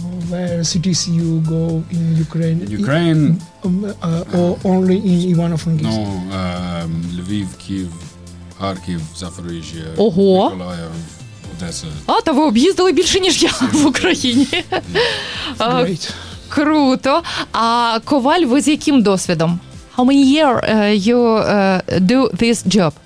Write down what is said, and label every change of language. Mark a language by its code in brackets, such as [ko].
[en] Where cities you go in Ukraine? Ukraine. Only in Ivano-Frankivsk. No, Львів, Київ, Харків, Запоріжжя, Миколаїв. That's [uk] та ви об'їздили більше, ніж я в Україні. [en] Great. [uk] Круто. А коваль, ви з яким досвідом? [en] How many years you do this job?